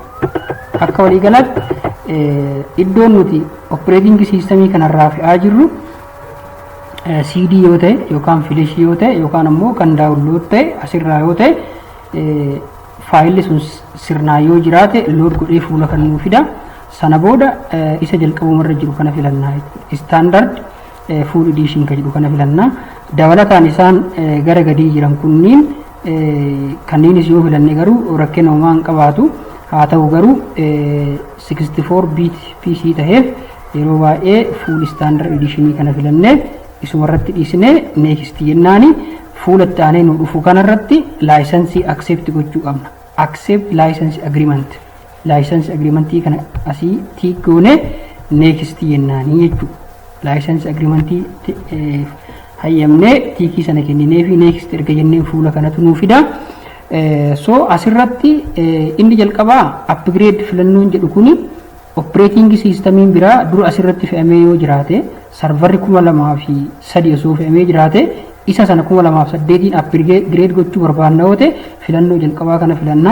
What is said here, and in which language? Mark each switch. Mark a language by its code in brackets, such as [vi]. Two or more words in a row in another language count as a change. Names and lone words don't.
[om] Akka walii galaatti iddoon nuti [en] operating system [om] kanarraa fe'aa jirru CD yoo ta'e yookaan flash yoo ta'e yookaan ammoo kan download ta'e asirraa yoo ta'e faayilli sun sirnaa yoo jiraate load godhee fuula kan nuu fida. Sana booda isa jalqabumarra jiru kana filannaa [en] standard full edition [om] ka jedhu kana filannaa. Dabalataan isaan gara gadii jiran kunniin kanneenis yoo filanne garuu rakkina uumaa hin qabaatu. Haa ta'u garuu [en] 64 bit PC [om] ta'eef yeroo baay'ee [en] full standard edition [om] kana filannee isumarratti dhiisnee next jennaani fuula itti aanee nu dhufu kanarratti [en] license accept [om] gochuu qabna. [en] Accept license agreement. License agreement [om] kana asii tick goone next jennaani jechuudha. [en] License agreement [om] hayyamnee tiikii sana kenninee fi next erga jennee fuula kanatu nuu fida. So asirratti inni jalqabaa upgrade filannoon jedhu kuni [en] operating systemiin [om] biraa dura asirratti fe'amee yoo jiraate sarvarri 2003 osoo fe'amee jiraate isa sana 2008 upgrade gochuu barbaanna yoo ta'e filannoo jalqabaa kana filannaa.